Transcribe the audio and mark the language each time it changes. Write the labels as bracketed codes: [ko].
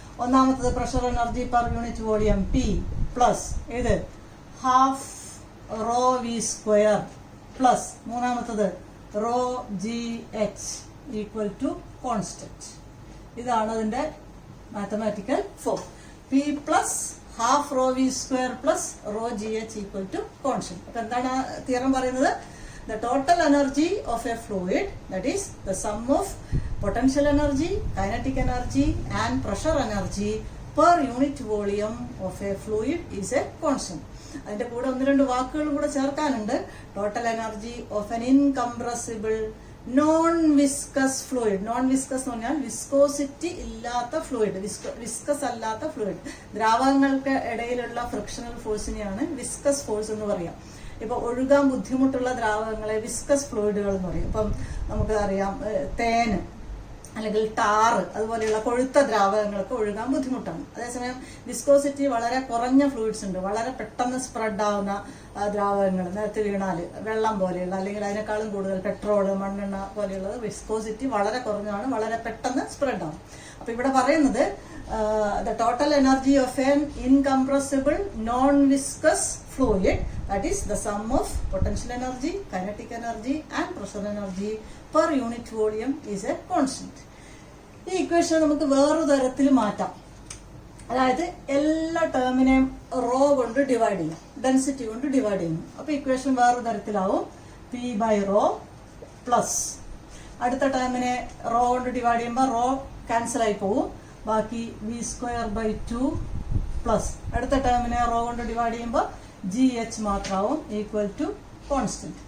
[ml] ഒന്നാമത്തത് pressure energy per unit volume P plus ഇത് half raw V square plus മൂന്നാമത്തത് raw G H equal to constant. ഇതാണ് അതിന്റെ mathematical form. P plus half raw V square plus rho G H equal to constant. അപ്പൊ എന്താണ് theorem പറയുന്നത്? [en] The total energy of a fluid, that is the sum of potential energy, kinetic energy and pressure energy per unit volume of a fluid is a constant. [ml] അതിന്റെ കൂടെ 1-2 വാക്കുകളും കൂടെ ചേർക്കാനുണ്ട്. [en] Total energy of an incompressible non viscous fluid. [ml] Non viscous എന്ന് പറഞ്ഞാൽ viscosity ഇല്ലാത്ത fluid, viscous അല്ലാത്ത fluid. ദ്രാവകങ്ങൾക്ക് ഇടയിലുള്ള frictional ഫോഴ്സിനെയാണ് viscous force എന്ന് പറയാം. ഇപ്പൊ ഒഴുകാൻ ബുദ്ധിമുട്ടുള്ള ദ്രാവകങ്ങളെ വിസ്കസ് ഫ്ലൂയിഡുകൾ എന്ന് പറയും. ഇപ്പം നമുക്ക് അറിയാം തേന് അല്ലെങ്കിൽ ടാറ് അതുപോലെയുള്ള കൊഴുത്ത ദ്രാവകങ്ങൾക്ക് ഒഴുകാൻ ബുദ്ധിമുട്ടാണ്. അതേസമയം വിസ്കോസിറ്റി വളരെ കുറഞ്ഞ ഫ്ലൂയിഡ്സ് ഉണ്ട്, വളരെ പെട്ടെന്ന് സ്പ്രെഡ് ആവുന്ന ദ്രാവകങ്ങൾ നിലത്ത് വീണാൽ വെള്ളം പോലെയുള്ള അല്ലെങ്കിൽ അതിനേക്കാളും കൂടുതൽ പെട്രോള് മണ്ണെണ്ണ പോലെയുള്ളത് വിസ്കോസിറ്റി വളരെ കുറഞ്ഞതാണ്, വളരെ പെട്ടെന്ന് സ്പ്രെഡ് ആവും. [en] അപ്പൊ ഇവിടെ പറയുന്നത് the total energy of an incompressible non viscous fluid, that is the sum of potential energy, kinetic energy and pressure energy per unit volume is a constant. [ml] ഈ ഇക്വേഷൻ നമുക്ക് വേറൊരു തരത്തിൽ മാറ്റാം. അതായത് എല്ലാ ടേമിനെയും റോ കൊണ്ട് ഡിവൈഡ് ചെയ്യാം, ഡെൻസിറ്റി കൊണ്ട് ഡിവൈഡ് ചെയ്യുന്നു. അപ്പൊ ഇക്വേഷൻ വേറൊരു തരത്തിലാവും പി ബൈ റോ പ്ലസ് അടുത്ത ടേമിനെ റോ കൊണ്ട് ഡിവൈഡ് ചെയ്യുമ്പോൾ റോ ക്യാൻസൽ ആയി പോവും, ബാക്കി വി സ്ക്വയർ ബൈ 2 പ്ലസ് അടുത്ത ടേമിനെ റോ കൊണ്ട് ഡിവൈഡ് ചെയ്യുമ്പോൾ G H മാത്രമാവും equal to constant.